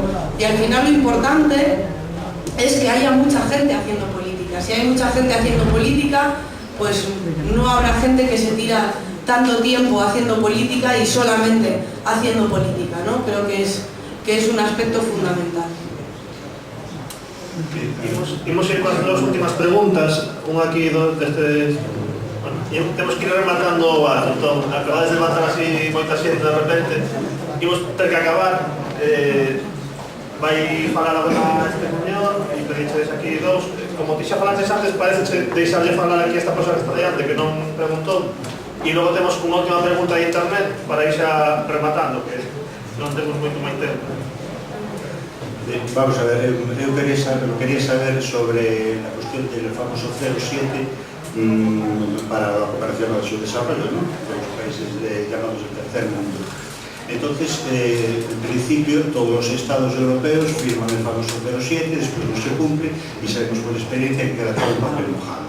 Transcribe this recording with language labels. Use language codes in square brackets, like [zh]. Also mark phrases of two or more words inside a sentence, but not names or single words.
[es] Y al final lo importante es que haya mucha gente haciendo política. Si hay mucha gente haciendo política, pues no habrá gente que se tira tanto tiempo haciendo política y solamente haciendo política, ¿no? Creo que es un aspecto fundamental. [gl] Imos ir con as dúas últimas preguntas, unha aquí desde... Bueno, temos que ir rematando o ato, entón, acabades de levantar así moita xente de repente, imos ter que acabar, vai falar agora este señor, e pediches aquí dous, como ti xa falantes antes, parece deixarlle falar aquí esta persoa que está diante, que non preguntou, e logo temos unha última pregunta de internet para ir xa rematando, que non temos moito máis tempo. [es] Vamos a ver, eu quería saber sobre la cuestión del famoso 07 para la cooperación al desarrollo, ¿no? De los países llamados del tercer mundo. Entonces, en principio, todos los estados europeos firman el famoso 07, después no se cumple y sabemos por experiencia que queda todo un papel mojado.